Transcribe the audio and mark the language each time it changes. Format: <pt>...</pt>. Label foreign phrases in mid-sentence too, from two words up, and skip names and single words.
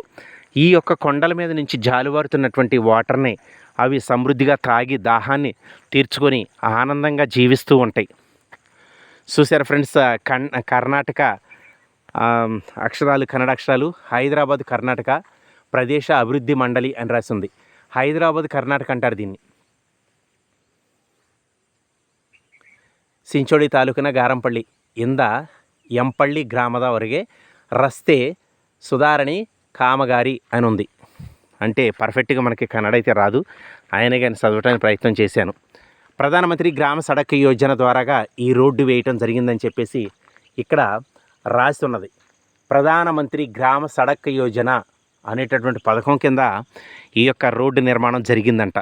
<te>ఈ యొక్క కొండల మీద నుంచి జాలువారుతున్నటువంటి వాటర్ని అవి సమృద్ధిగా తాగి దాహాన్ని తీర్చుకొని ఆనందంగా జీవిస్తూ ఉంటాయి. చూసారా ఫ్రెండ్స్, కర్ణాటక అక్షరాలు, కన్నడ అక్షరాలు, హైదరాబాద్ కర్ణాటక ప్రదేశ అభివృద్ధి మండలి అని రాసి ఉంది. హైదరాబాద్ కర్ణాటక అంటారు దీన్ని.</te> <kn>ಸಿಂಚೋಳಿ ತಾಲೂಕಿನ ಗಾರಂಪಳ್ಳಿ ಇಂದ ಎಂಪಳ್ಳಿ ಗ್ರಾಮದವರೆಗೆ ರಸ್ತೆ ಸುಧಾರಣಿ ಕಾಮಗಾರಿ</kn> <te>అని ఉంది. అంటే పర్ఫెక్ట్గా మనకి కన్నడ అయితే రాదు, ఆయన కానీ చదవటానికి ప్రయత్నం చేశాను. ప్రధానమంత్రి గ్రామ సడక్ యోజన ద్వారాగా ఈ రోడ్డు వేయటం జరిగిందని చెప్పేసి ఇక్కడ రాసి ఉన్నది. ప్రధానమంత్రి గ్రామ సడక్ యోజన అనేటటువంటి పథకం కింద ఈ యొక్క రోడ్డు నిర్మాణం జరిగిందంట.</te>